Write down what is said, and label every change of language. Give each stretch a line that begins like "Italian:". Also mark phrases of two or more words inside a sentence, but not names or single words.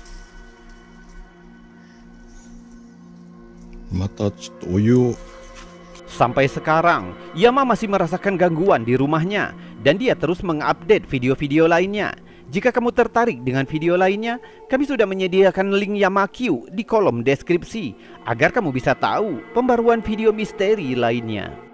Japanese: Mata ちょっとお湯を
Indonesian: Sampai sekarang, Yama masih merasakan gangguan di rumahnya dan dia terus mengupdate video-video lainnya. Jika kamu tertarik dengan video lainnya, kami sudah menyediakan link YamaQ di kolom deskripsi agar kamu bisa tahu pembaruan video misteri lainnya.